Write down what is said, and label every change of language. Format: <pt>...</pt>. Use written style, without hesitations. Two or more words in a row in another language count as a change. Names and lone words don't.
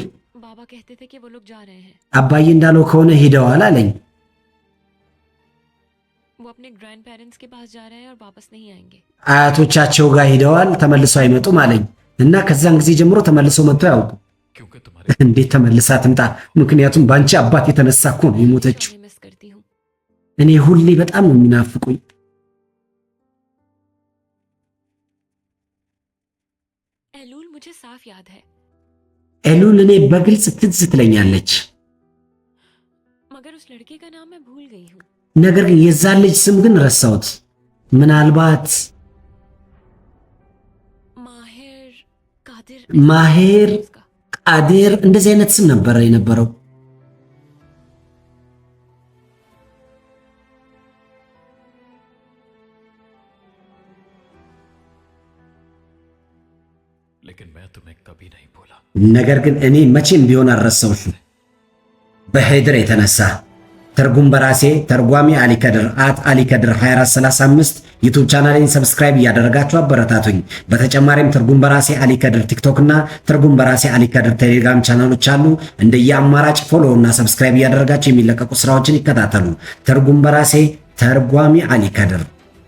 <hi>बाबा कहते थे कि वो लोग जा रहे हैं।</hi> <am>አባዬ እንዳለው ከሆነ ሄደዋል አለኝ።</am> <hi>वो अपने</hi> <en>grand parents</en> <hi>के पास जा रहे हैं और वापस नहीं आएंगे।</hi> <am>አያቶቻቸው ጋር ሄደዋል ተመልሰው አይመጡም አለኝ እና ከዛን ጊዜ ጀምሮ ተመልሰው መጥቶ ያውቁ።</am> <hi>क्योंकि तुम्हारे</hi> <am>እንዴት ተመልሳ ትምጣ? ምክንያቱም ባንቺ አባት የተነሳ እኮ ነው የሞተችው።</am> <hi>मैं मिस करती हूँ।</hi> <am>እኔ ሁሌ በጣም ነው የሚናፍቁኝ።</am> <hi>एलूल मुझे साफ याद है</hi> <am>ኤሉል እኔ በግልጽ ትዝ ትለኛለች።</am> <hi>मगर उस लड़के का नाम मैं भूल गई हूँ।</hi> <am>ነገር ግን የዛን ልጅ ስም ግን ረሳሁት። ምናልባት</am> <hi>माहिर कादिर</hi> <am>ማሄር</am> <hi>उसका।</hi> <am>ቃዲር እንደዚህ አይነት ስም ነበረ የነበረው።</am> <hi>लेकिन मैं तुम्हें कभी नहीं भूला।</hi> <am>ነገር ግን እኔ መቼም ቢሆን አልረሳሁሽም። በሄድር የተነሳ ትርጉም በራሴ ተርጓሚ አሊከድር @አሊከድር 2435 ዩቲዩብ ቻናሌን ሰብስክራይብ እያደረጋችሁ አበረታቱኝ። በተጨማሪም ትርጉም በራሴ አሊከድር ቲክቶክ እና ትርጉም በራሴ አሊከድር ቴሌግራም ቻናሎች አሉ። እንደየአማራጭ ፎሎ እና ሰብስክራይብ እያደረጋችሁ የሚለቀቁ ስራዎችን ይከታተሉ። ትርጉም በራሴ ተርጓሚ አሊከድር</am>